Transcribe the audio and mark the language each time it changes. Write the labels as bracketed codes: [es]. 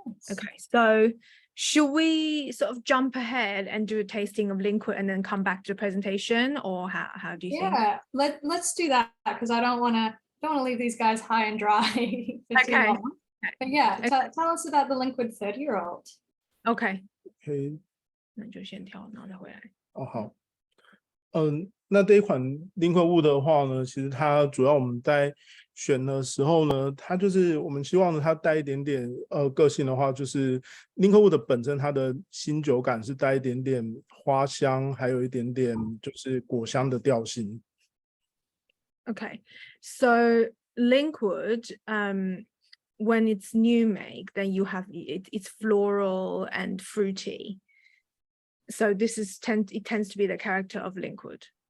[en] Okay, so should we sort of jump ahead and do a tasting of Linkwood and then come back to the presentation, or how do you think? Yeah, let's do that, because I don't want to leave these guys high and dry for too Okay. long. But yeah, Okay. tell us about the Linkwood 30-year-old. Okay. [zh] 可以那就先跳，然后再回来。哦，好，那这一款林克物的话呢，其实它主要我们在选的时候呢，它就是我们希望呢，它带一点点个性的话，就是林克物的本身它的新酒感是带一点点花香，还有一点点就是果香的调性。 [en] Okay, so Linkwood, when it's new make, then you have it's floral and fruity. So this is it tends to be the character of Linkwood.